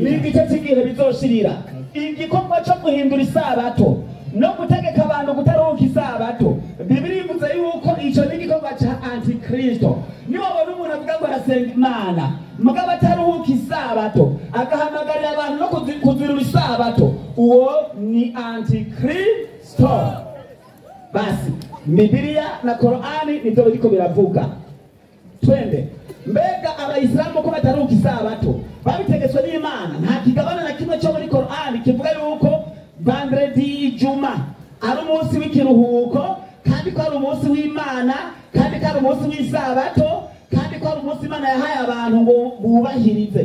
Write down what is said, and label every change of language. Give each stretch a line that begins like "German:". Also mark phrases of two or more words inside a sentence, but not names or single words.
Rundi: n'igice cy'igihe bizoshirira. igikorwa cyo guhindura isabato no gutegeka abantu kutaruhuka isabato, Biblia ivuze yuko icyo ni igikorwa cya Antikristo. niba babona umuntu avuga ngo arasenga Imana mugabo ataruhuka isabato agahamagarira abantu no kuzirura isabato, uwo ni Antikristo. basi Biblia na Korani nibyo biriko biravuga. twende mbega abayisilamu ko bataruhuka isabato babitegetswe n'Imana. nta kigabana na kimwe cyo muri Korani kivuga yuko vendredi Juma ari umunsi w'ikiruhuko, kandi ko ari umunsi w'Imana, kandi ko ari umunsi w'isabato, kandi ko ari umunsi Imana yahaye abantu ngo bubahirize.